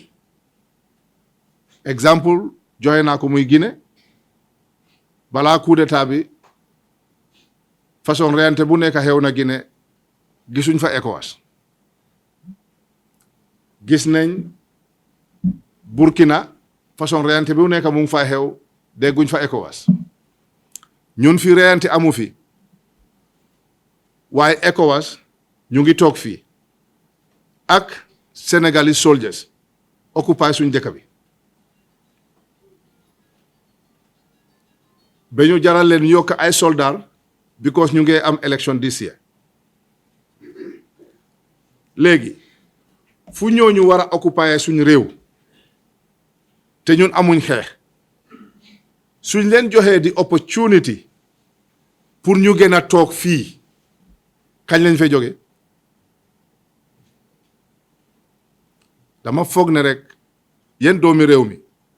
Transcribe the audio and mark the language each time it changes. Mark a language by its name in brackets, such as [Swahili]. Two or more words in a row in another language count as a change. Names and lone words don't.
[Wolof] exemple joxe naa ko muy Guinée balaa coup d'état bi façon reyante bu nekk xew na Guinée gisuñ fa ECOWAS gis nañ Burkina façon reyante bu nekk mu ngi fa xew dégguñ fa ECOWAS ñun fi reyante amu fi waaye ECOWAS ñu ngi toog fii ak [English] Senegalese soldiers occupy [Wolof] suñ dëkk bi ba ñu jaral leen yokk ay soldats because ñu ngi am [English] election this year [Wolof] léegi fu ñooñu war a occuper suñu réew te ñun amuñ xeex suñ leen joxee di opportunity pour ñu gën a toog fii kañ lañ fay jóge dama foog ne rek yéen doomi réew mi